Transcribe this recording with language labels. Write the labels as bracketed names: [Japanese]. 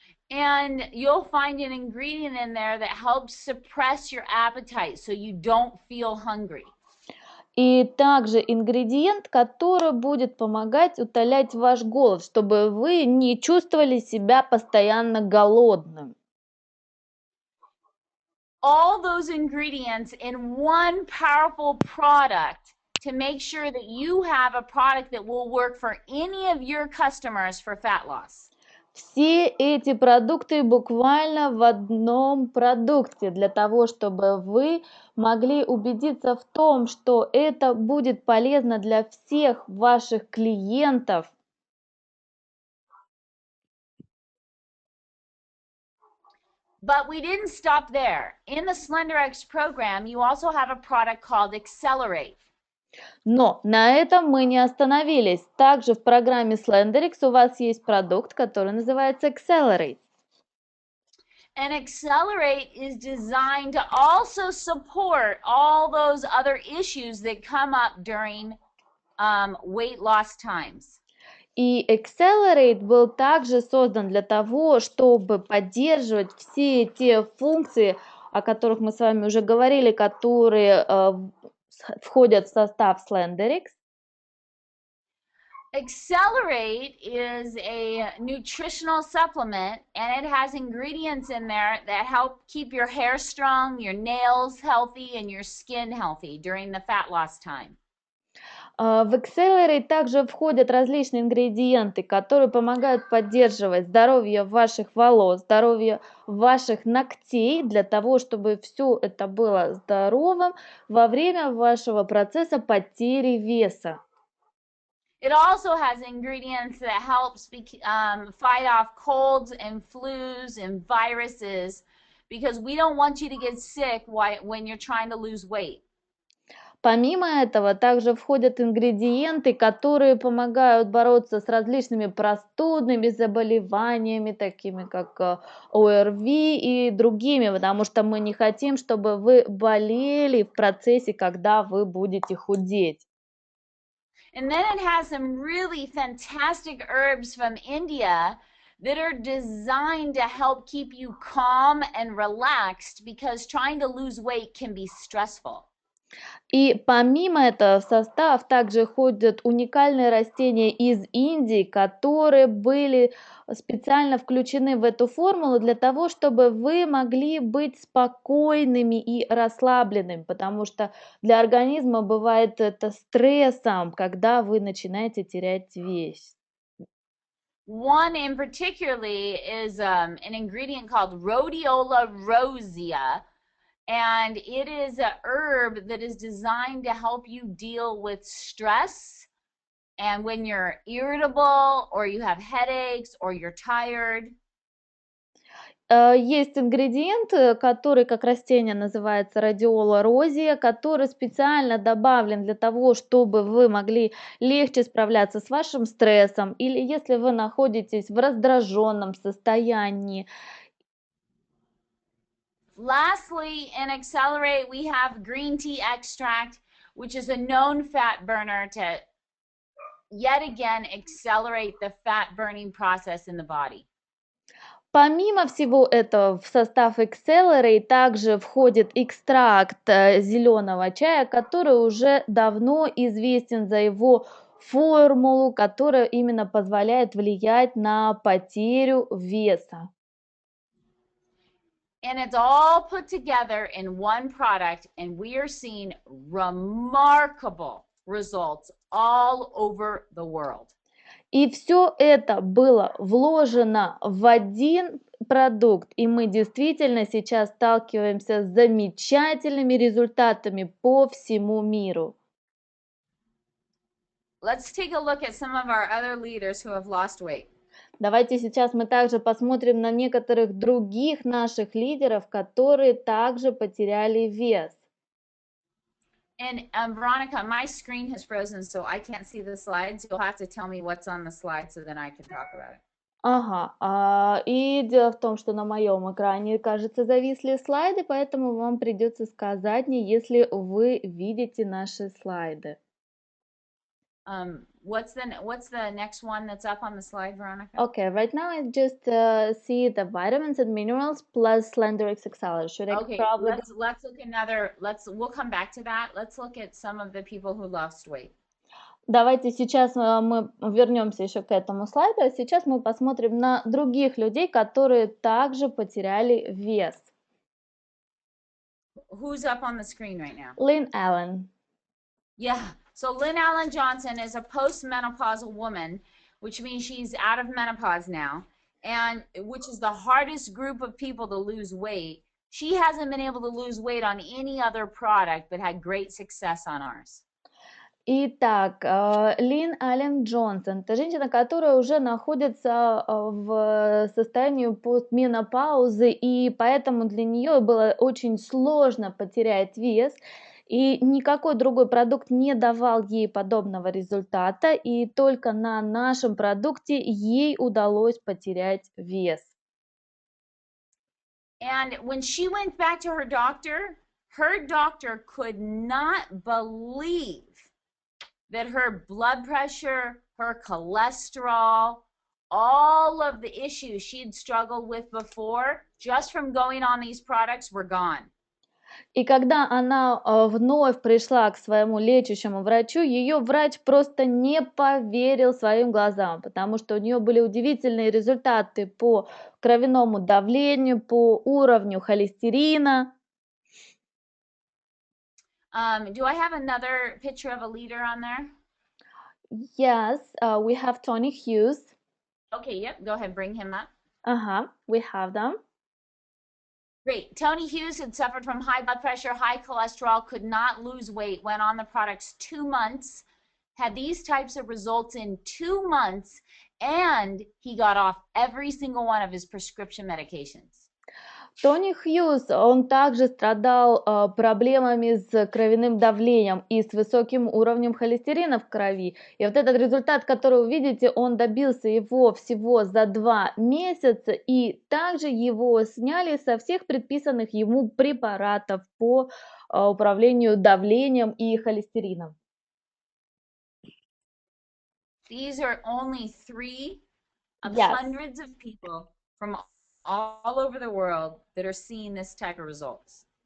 [English] And you'll find an ingredient in there that helps suppress your appetite so you don't feel hungry. [Russian] И также ингредиент, который будет помогать утолять ваш голод, чтобы вы не чувствовали себя постоянно голодным. [English] All those ingredients in one powerful product to make sure that you have a product that will work for any of your customers for fat loss. [Russian] Все эти продукты буквально в одном продукте для того, чтобы вы могли убедиться в том, что это будет полезно для всех ваших клиентов. [English] But we didn't stop there. In the Slenderiix program, you also have a product called Accelerate. [Russian] Но на этом мы не остановились. Также в программе Slenderiix у вас есть продукт, который называется Accelerate. [English] And Accelerate is designed to also support all those other issues that come up during weight loss times. [Russian] И Accelerate был также создан для того, чтобы поддерживать все те функции, о которых мы с вами уже говорили, которые входят в состав Slenderiix. [English] Accelerate is a nutritional supplement, and it has ingredients in there that help keep your hair strong, your nails healthy, and your skin healthy during the fat loss time. [Russian] В Accelerate также входят различные ингредиенты, которые помогают поддерживать здоровье ваших волос, здоровье ваших ногтей, для того, чтобы все это было здоровым во время вашего процесса потери веса. [English] It also has ingredients that help fight off colds and flus and viruses, because we don't want you to get sick when you're trying to lose weight. [Russian] Помимо этого, также входят ингредиенты, которые помогают бороться с различными простудными заболеваниями, такими как ОРВИ и другими, потому что мы не хотим, чтобы вы болели в процессе, когда вы будете худеть. [English] And then it has some really fantastic herbs from India that are designed to help keep you calm and relaxed, because trying to lose weight can be stressful. [Russian] И помимо этого в состав также входят уникальные растения из Индии, которые были специально включены в эту формулу для того, чтобы вы могли быть спокойными и расслабленными, потому что для организма бывает это стрессом, когда вы начинаете терять вес. [English] One in particularly is an ingredient called Rhodiola rosea. And it is a herb that is designed to help you deal with stress, and when you're irritable or you have headaches or you're tired. [Russian] Есть ингредиент, который как растение называется Rhodiola rosea, который специально добавлен для того, чтобы вы могли легче справляться с вашим стрессом, или если вы находитесь в раздраженном состоянии. [English] Lastly, in Accelerate, we have green tea extract, which is a known fat burner to yet again accelerate the fat burning process in the body. [Russian] Помимо всего этого, в состав Accelerate также входит экстракт зеленого чая, который уже давно известен за его формулу, которая именно позволяет влиять на потерю веса. [English] And it's all put together in one product, and we are seeing remarkable results all over the world. [Russian] И все это было вложено в один продукт, и мы действительно сейчас сталкиваемся с замечательными результатами по всему миру. [English] Let's take a look at some of our other leaders who have lost weight. [Russian] Давайте сейчас мы также посмотрим на некоторых других наших лидеров, которые также потеряли вес. [English] And Veronica, my screen has frozen, so I can't see the slides. You'll have to tell me what's on the slide so then I can talk about it. [Russian] Ага, и дело в том, что на моем экране, кажется, зависли слайды, поэтому вам придется сказать мне, если вы видите наши слайды. [English] What's the next one that's up on the slide, Veronica? Okay, right now I just see the vitamins and minerals plus Slenderiix XL. Should I Okay, probably let's look we'll come back to that. Let's look at some of the people who lost weight. [Russian] Давайте сейчас мы вернемся еще к этому слайду, а сейчас мы посмотрим на других людей, которые также потеряли вес. [English] Who's up on the screen right now? Lynn Allen. Yeah, so Lynn Allen Johnson is a postmenopausal woman, which means she's out of menopause now, and which is the hardest group of people to lose weight. She hasn't been able to lose weight on any other product, but had great success on ours. [Russian] Итак, Лин Аллен Джонсон, это женщина, которая уже находится в состоянии постменопаузы, и поэтому для нее было очень сложно потерять вес, и никакой другой продукт не давал ей подобного результата, и только на нашем продукте ей удалось потерять вес. [English] And when she went back to her doctor could not believe that her blood pressure, her cholesterol, all of the issues she'd struggled with before, just from going on these products, were gone. [Russian] И когда она вновь пришла к своему лечащему врачу, ее врач просто не поверил своим глазам, потому что у нее были удивительные результаты по кровяному давлению, по уровню холестерина. [English] Do I have another picture of a leader on there? Yes, we have Tony Hughes. Okay, yep, go ahead, bring him up. We have them. Great. Tony Hughes had suffered from high blood pressure, high cholesterol, could not lose weight, went on the products 2 months, had these types of results in 2 months, and he got off every single one of his prescription medications. [Russian] Тони Хьюз, он также страдал проблемами с кровяным давлением и с высоким уровнем холестерина в крови. И вот этот результат, который вы видите, он добился его всего за 2 месяца, и также его сняли со всех предписанных ему препаратов по управлению давлением и холестерином. [English] These are only 3 of hundreds of people from all over the world that are seeing this type of results.